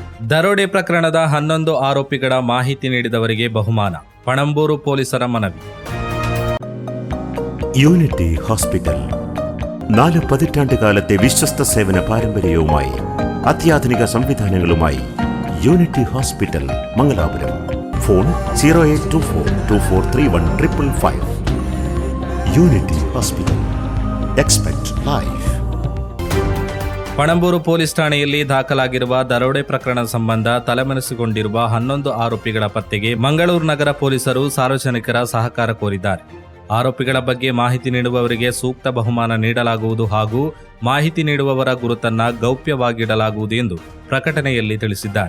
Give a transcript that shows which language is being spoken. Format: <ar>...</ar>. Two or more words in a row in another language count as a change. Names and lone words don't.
<kn>ದರೋಡೆ ಪ್ರಕರಣದ 11 ಆರೋಪಿಗಳ ಮಾಹಿತಿ ನೀಡಿದವರಿಗೆ ಬಹುಮಾನ. ಪಣಂಬೂರು ಪೊಲೀಸರ ಮನವಿ.</kn> <ml>യൂണിറ്റി ഹോസ്പിറ്റൽ 4 പതിറ്റാണ്ടുകാലത്തെ വിശ്വസ്ത സേവന പാരമ്പര്യവുമായി അത്യാധുനിക സംവിധാനങ്ങളുമായി യൂണിറ്റി ഹോസ്പിറ്റൽ മംഗലാപുരം. ഫോൺ 0824243155. യൂണിറ്റി ഹോസ്പിറ്റൽ.</ml> <en>expect life.</en> <kn>ಪಣಂಬೂರು ಪೊಲೀಸ್ ಠಾಣೆಯಲ್ಲಿ ದಾಖಲಾಗಿರುವ ದರೋಡೆ ಪ್ರಕರಣ ಸಂಬಂಧ ತಲೆಮರೆಸಿಕೊಂಡಿರುವ 11 ಆರೋಪಿಗಳ ಪತ್ತೆಗೆ ಮಂಗಳೂರು ನಗರ ಪೊಲೀಸರು ಸಾರ್ವಜನಿಕರ ಸಹಕಾರ ಕೋರಿದ್ದಾರೆ. ಆರೋಪಿಗಳ ಬಗ್ಗೆ ಮಾಹಿತಿ ನೀಡುವವರಿಗೆ ಸೂಕ್ತ ಬಹುಮಾನ ನೀಡಲಾಗುವುದು ಹಾಗೂ ಮಾಹಿತಿ ನೀಡುವವರ ಗುರುತನ್ನ ಗೌಪ್ಯವಾಗಿಡಲಾಗುವುದು ಎಂದು ಪ್ರಕಟಣೆಯಲ್ಲಿ ತಿಳಿಸಿದ್ದಾರೆ.</kn>